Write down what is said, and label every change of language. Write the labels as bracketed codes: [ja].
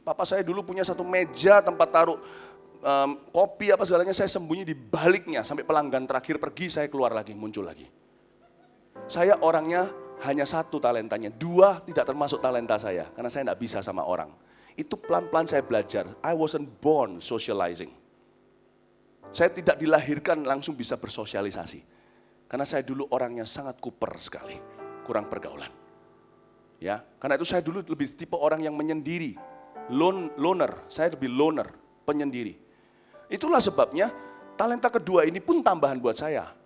[id] Papa saya dulu punya satu meja tempat taruh kopi apa segalanya, saya sembunyi di baliknya. Sampai pelanggan terakhir pergi, saya keluar lagi, muncul lagi. Saya orangnya hanya satu talentanya, dua tidak termasuk talenta saya. Karena saya tidak bisa sama orang. Itu pelan-pelan saya belajar. [en] I wasn't born socializing. [id] Saya tidak dilahirkan langsung bisa bersosialisasi. Karena saya dulu orangnya sangat kuper sekali, kurang pergaulan. Ya, karena itu saya dulu lebih tipe orang yang menyendiri, loner. Saya lebih loner, penyendiri. Itulah sebabnya talenta kedua ini pun tambahan buat saya.